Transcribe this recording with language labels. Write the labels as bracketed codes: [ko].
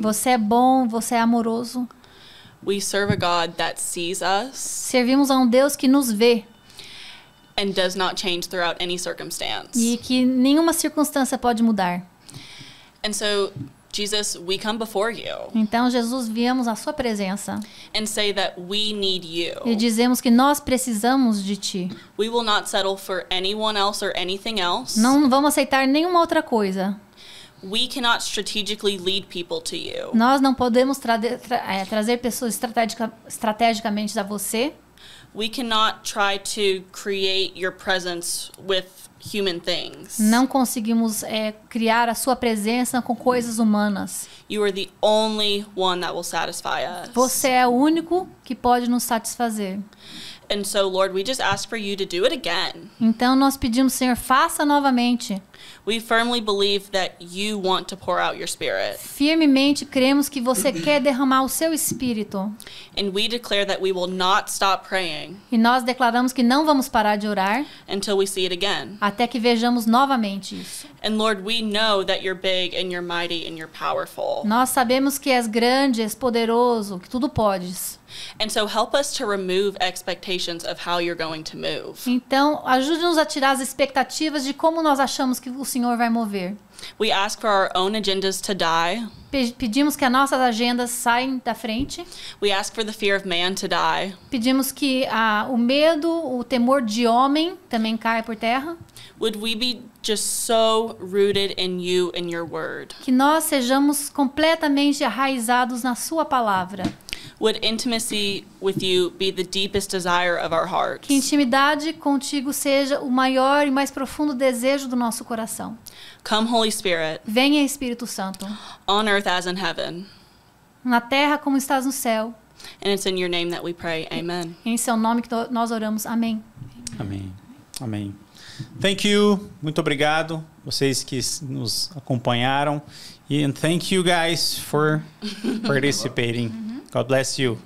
[pt] Você é bom, você é amoroso. [en] We serve a God that sees us [pt] Servimos a um Deus que nos vê [en] and does not change throughout any circumstance. [pt] e que nenhuma circunstância pode mudar. [en] And so, Jesus, we come before you [pt] Então, Jesus, viemos à sua presença [en] and say that we need [pt] e [en] you. [pt] dizemos que nós precisamos de ti. [en] We will not settle for anyone else or anything else. [pt] Não vamos aceitar nenhuma outra coisa. [en] We cannot strategically lead people to you. [pt] Nós não podemos trazer pessoas estrategicamente a você. [en] We cannot try to create your presence with human things. [pt] Não conseguimos criar a sua presença com coisas humanas. [en] You are the only one that will satisfy us. [pt] Você é o único que pode nos satisfazer. [en] And so, Lord, we just ask for you to do it again. [pt] Então nós pedimos, Senhor, faça novamente. [en] We firmly believe that you want to pour out your spirit. [pt] Firmemente cremos que você quer derramar o seu espírito. [en] And we declare that we will not stop praying [pt] E nós declaramos que não vamos parar de orar [en] until we see it again. [pt] até que vejamos novamente isso. [en] And Lord, we know that you're big and you're mighty and you're powerful. [pt] Nós sabemos que és grande, és poderoso, que tudo podes. [en] And so help us to remove expectations of how you're going to move. [pt] Então, ajude-nos a tirar as expectativas de como nós achamos que o Senhor vai mover. [en] We ask for our own agendas to die. [pt] Pedimos que as nossas agendas saiam da frente. [en] We ask for the fear of man to die. [pt] Pedimos que o medo, o temor de homem também caia por terra. [en] Would we be just so rooted in you and your word? [pt] Que nós sejamos completamente arraizados na sua palavra. [en] Would intimacy with you be the deepest desire of our hearts? [pt] Que intimidade contigo seja o maior e mais profundo desejo do nosso coração. [en] Come, Holy Spirit, [pt] Venha, Espírito Santo, [en] on earth as in heaven. [pt] na terra como estás no céu. [en] And it's in your name that we pray. Amen. [pt] Em seu nome que nós oramos. Amém. Amém. Amém. [en] Thank you. [pt] Muito obrigado. Vocês que nos acompanharam. [en] And thank you guys for participating. God bless you.